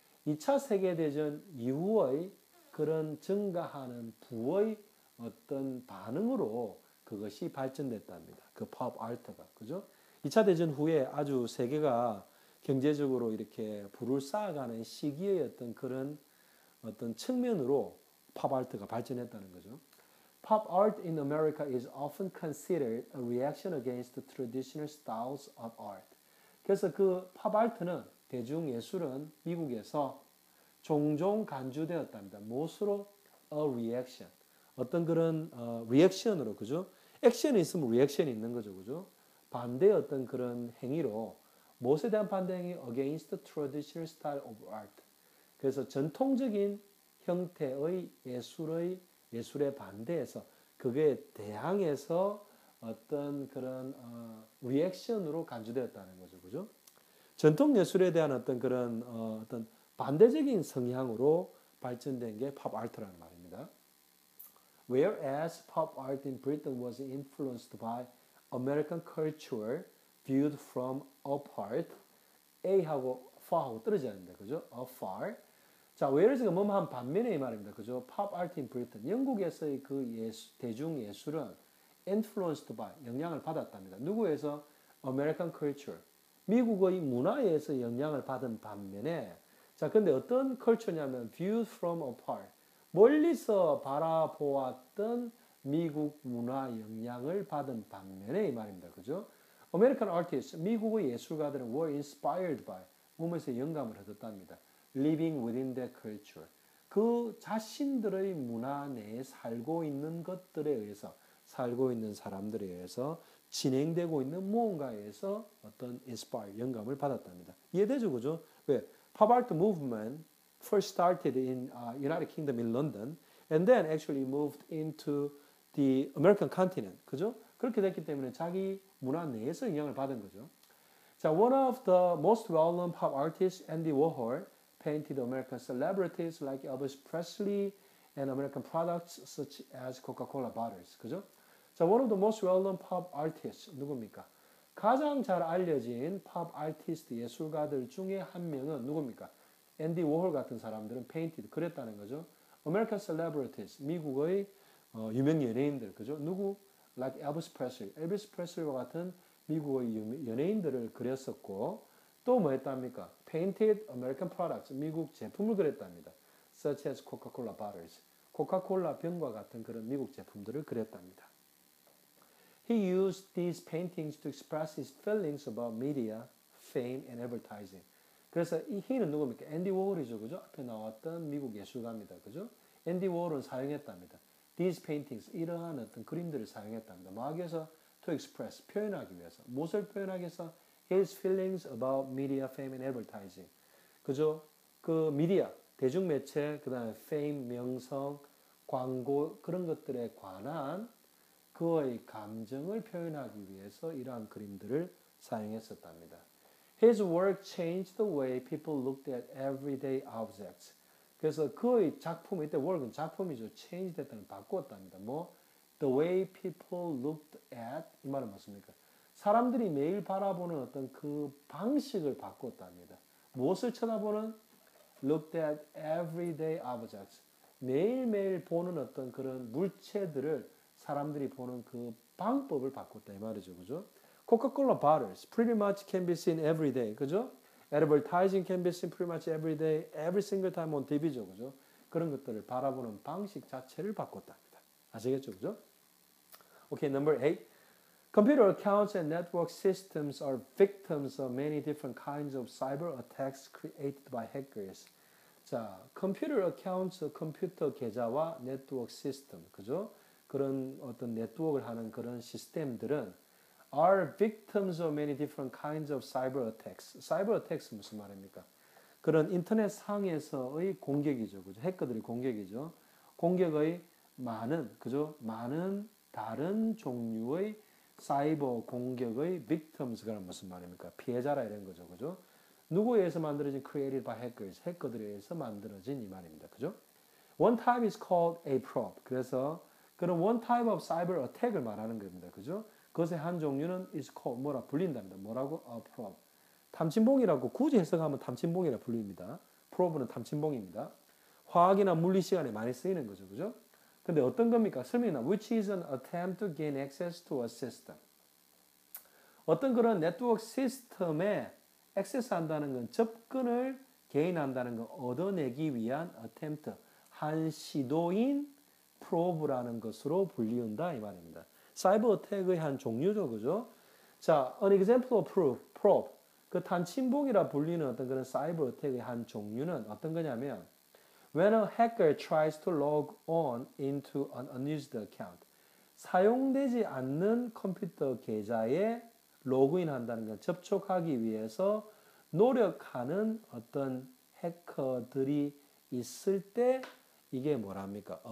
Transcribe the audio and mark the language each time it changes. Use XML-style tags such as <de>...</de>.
<ko>2차 세계대전 이후의 그런 증가하는 부의 어떤 반응으로 그것이 발전됐답니다. 그 팝 아트가. 그죠? 2차 대전 후에 아주 세계가 경제적으로 이렇게 부를 쌓아가는 시기의 어떤 그런 어떤 측면으로 팝 아트가 발전했다는 거죠.</ko> <en>Pop art in America is often considered a reaction against the traditional styles of art.</en> <ko>그래서 그 팝 아트는 대중 예술은 미국에서 종종 간주되었답니다. 무엇으로?</ko> <en>A reaction.</en> <ko>어떤 그런 리액션으로, 그죠? 액션이 있으면 리액션이 있는 거죠, 그죠? 반대의 어떤 그런 행위로 무엇에 대한 반대 행위?</ko> <en>Against the traditional style of art.</en> <ko>그래서 전통적인 형태의 예술에 반대해서 그거에 대항해서 어떤 그런 리액션으로 간주되었다는 거죠, 그죠? 전통 예술에 대한 어떤 그런 어떤 반대적인 성향으로 발전된 게 팝 아트라는 말입니다.</ko> <en>Whereas pop art in Britain was influenced by American culture viewed from apart,</en> <ko>A하고 far하고 떨어져야 합니다. 그죠? afar. 자, whereas가 뭐뭐한 반면에 이 말입니다. 그죠?</ko> <en>pop art in Britain.</en> <ko>영국에서의 그 대중 예술은</ko> <en>influenced by,</en> <ko>영향을 받았답니다. 누구에서?</ko> <en>American culture.</en> <ko>미국의 문화에서 영향을 받은 반면에, 자, 근데 어떤 culture냐면</ko> <en>viewed from apart.</en> <ko>멀리서 바라보았던 미국 문화 영향을 받은 반면에 이 말입니다. 그죠?</ko> <en>American artists,</en> <ko>미국의 예술가들은</ko> <en>were inspired by,</en> <ko>몸에서 영감을 얻었답니다.</ko> <en>Living within that culture.</en> <ko>그 자신들의 문화 내에 살고 있는 것들에 의해서, 살고 있는 사람들에 의해서 진행되고 있는 무언가에서 어떤 inspire, 영감을 받았답니다. 이해되죠? 그죠? 왜?</ko> <en>Pop art movement first started in United Kingdom in London and then actually moved into the American continent.</en> <ko>그죠? 그렇게 됐기 때문에 자기 문화 내에서 영향을 받은 거죠.</ko> <en>자, one of the most well-known pop artists, Andy Warhol, painted American celebrities like Elvis Presley and American products such as Coca-Cola bottles.</en> <ko>그죠?</ko> <en>자, one of the most well-known pop artists</en> <ko>누굽니까? 가장 잘 알려진 팝 아티스트 예술가들 중에 한 명은 누굽니까? 앤디 워홀 같은 사람들은 painted, 그랬다는 거죠.</ko> <en>American celebrities,</en> <ko>미국의 유명 연예인들, 그죠? 누구?</ko> <en>Like Elvis Presley,</en> <ko>엘비스 프레슬리와 같은 미국의 연예인들을 그렸었고, 또 뭐 했답니까?</ko> <en>Painted American products,</en> <ko>미국 제품을 그렸답니다.</ko> <en>Such as Coca-Cola bottles,</en> <ko>코카콜라 병과 같은 그런 미국 제품들을 그렸답니다.</ko> <en>He used these paintings to express his feelings about media, fame, and advertising.</en> <ko>그래서 이 he는 누굽니까? 앤디 워홀이죠, 그죠? 앞에 나왔던 미국 예술가입니다, 그죠? 앤디 워홀은 사용했답니다.</ko> <en>These paintings,</en> <ko>이러한 어떤 그림들을 사용했답니다. 뭐 하기 위해서?</ko> <en>To express,</en> <ko>표현하기 위해서. 무엇을 표현하기 위해서?</ko> <en>His feelings about media, fame, and advertising.</en> <ko>그죠? 그 미디어, 대중매체, 그 다음에 fame, 명성, 광고, 그런 것들에 관한 그의 감정을 표현하기 위해서 이러한 그림들을 사용했었답니다.</ko> <en>His work changed the way people looked at everyday objects.</en> <ko>그래서 그의 작품, 이때 work은 작품이죠. change 됐다는 바꾸었답니다. 뭐?</ko> <en>The way people looked at,</en> <ko>이 말은 맞습니까? 사람들이 매일 바라보는 어떤 그 방식을 바꾸었답니다. 무엇을 쳐다보는?</ko> <en>Looked at everyday objects.</en> <ko>매일매일 보는 어떤 그런 물체들을 사람들이 보는 그 방법을 바꿨다 이 말이죠. 그죠?</ko> <en>Coca-Cola bottles pretty much can be seen every day.</en> <ko>그죠?</ko> <en>Advertising can be seen pretty much every day, every single time on TV죠.</en> <ko>그죠? 그런 것들을 바라보는 방식 자체를 바꿨답니다. 아시겠죠? 그죠?</ko> <en>Okay, number 8. Computer accounts and network systems are victims of many different kinds of cyber attacks created by hackers.</en> <ko>자, 컴퓨터 어카운트, 컴퓨터 계좌와 네트워크 시스템, 그죠? 그런 어떤 네트워크를 하는 그런 시스템들은</ko> <en>are victims of many different kinds of cyber attacks.</en> <ko>cyber attacks 무슨 말입니까? 그런 인터넷 상에서의 공격이죠, 그죠? 해커들의 공격이죠. 공격의 많은, 그죠? 많은 다른 종류의 사이버 공격의 victims가 무슨 말입니까? 피해자라 이런 거죠, 그죠? 누구에 의해서 만들어진</ko> <en>created by hackers,</en> <ko>해커들에 의해서 만들어진 이 말입니다. 그죠?</ko> <en>One type is called a probe.</en> <ko>그래서 그런</ko> <en>one type of cyber attack을</en> <ko>말하는 겁니다. 그죠? 그것의 한 종류는 is called 뭐라 불린답니다. 뭐라고?</ko> <en>A probe.</en> <ko>탐침봉이라고 굳이 해석하면 탐침봉이라 불립니다. probe는 탐침봉입니다. 화학이나 물리 시간에 많이 쓰이는 거죠. 그죠? 근데 어떤 겁니까? 설명이나</ko> <en>which is an attempt to gain access to a system.</en> <ko>어떤 그런 네트워크 시스템에 액세스 한다는 건 접근을 개인한다는 건 얻어내기 위한 attempt, 한 시도인 probe라는 것으로 불리운다 이 말입니다. 사이버 어택의 한 종류죠, 그죠? 자,</ko> <en>an example of probe,</en> <ko>그 탄침봉이라 불리는 어떤 그런 사이버 어택의 한 종류는 어떤 거냐면</ko> <en>when a hacker tries to log on into an unused account,</en> <ko>사용되지 않는 컴퓨터 계좌에 로그인 한다는 건 접촉하기 위해서 노력하는 어떤 해커들이 있을 때 이게 뭐랍니까?</ko>